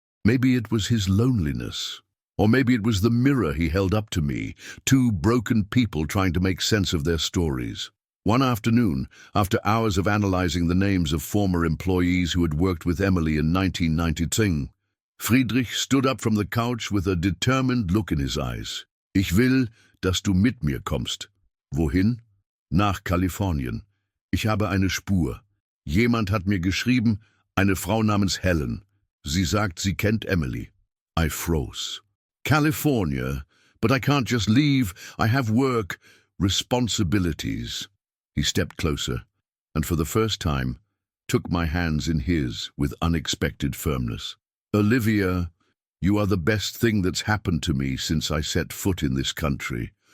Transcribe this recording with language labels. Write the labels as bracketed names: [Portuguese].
[English] Maybe it was his loneliness. Or maybe it was the mirror he held up to me, two broken people trying to make sense of their stories. One afternoon, after hours of analyzing the names of former employees who had worked with Emily in 1992, Friedrich stood up from the couch with a determined look in his eyes. [German] Ich will, dass du mit mir kommst. Wohin? Nach Kalifornien. Ich habe eine Spur. Jemand hat mir geschrieben, eine Frau namens Helen. Sie sagt, sie kennt Emily. [English] I froze. California, but I can't just leave. I have work, responsibilities. He stepped closer, and for the first time, took my hands in his with unexpected firmness. Olivia, you are the best thing that's happened to me since I set foot in this country.